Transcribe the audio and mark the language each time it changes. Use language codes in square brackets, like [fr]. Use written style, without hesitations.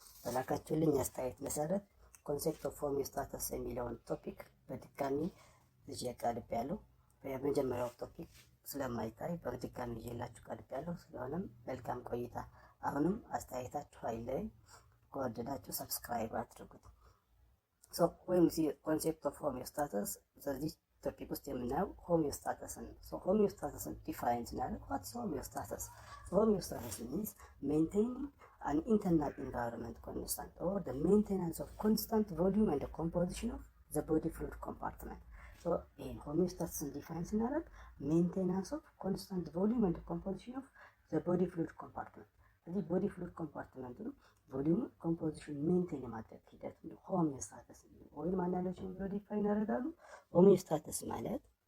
[am] በላካችሁልኝ አስተያየት መሰረት ኮንሴፕት ኦፍ ሆሚዮስታሲስ የሚለውን ቶፒክ በድጋሚ ይዤ ቀርቤያለሁ። በመጀመሪያው ቶፒክ ስለማይታይ በድጋሚ ይዤላችሁ ቀርቤያለሁ። ስለሆነም መልካም ቆይታ። አሁንም አስተያየታችሁ አይለይ። ከወደዳችሁ ሰብስክራይብ አድርጉት። ወይም ኮንሴፕት ኦፍ ሆሚዮስታሲስ በዚህ ቶፒክ ውስጥ የምናየው ሆሚዮስታሲስን ነው። ሆሚዮስታሲስን ዲፋይን ስናደርግ ዋትስ ሆሚዮስታሲስ? [en] ሆሚዮስታሲስ means maintaining an internal environment constant or the maintenance of constant volume and the composition of the body fluid compartment. [am] ይህን ሆሚዮስታሲስን ዲፋይን ስናደርግ ሜንቴናንስ ኦፍ ኮንስታንት ቮሊዩም [en] and the composition of the body fluid compartment። [am] እዚህ ቦዲ ፍሉድ ኮምፓርትመንት ነው ቮሊዩም ኮምፖዚሽን ሜንቴን የማድረግ ሂደት ነው ሆሚዮስታሲስ ወይም አንዳንዶች ብሎ ዲፋይን ያደርጋሉ። ሆሚዮስታሲስ ማለት